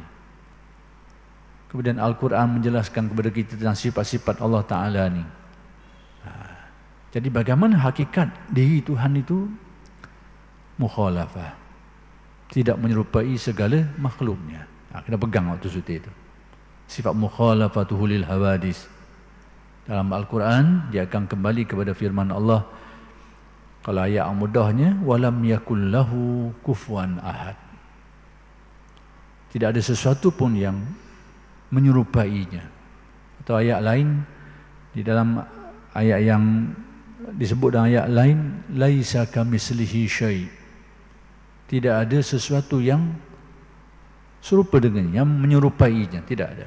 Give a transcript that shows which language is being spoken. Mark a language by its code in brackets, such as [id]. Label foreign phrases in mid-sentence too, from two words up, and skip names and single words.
[ms] Kemudian Al-Quran menjelaskan kepada kita tentang sifat-sifat Allah Ta'ala ni. Jadi bagaimana hakikat diri Tuhan itu? Mukhalafah, tidak menyerupai segala makhluknya. Kena pegang waktu suti itu. Sifat [ar] مخالفته للحوادث. [ms] Dalam Al-Quran dia akan kembali kepada firman Allah. Kalau ayat mudahnya, [ar] ولم يكن له كفوا أحد. [ms] Tidak ada sesuatu pun yang menyerupainya. Atau ayat lain, di dalam ayat yang disebut dalam ayat lain, [ar] ليس كمثله شيء'. [ms] Tidak ada sesuatu yang serupa dengannya, yang menyerupainya, tidak ada.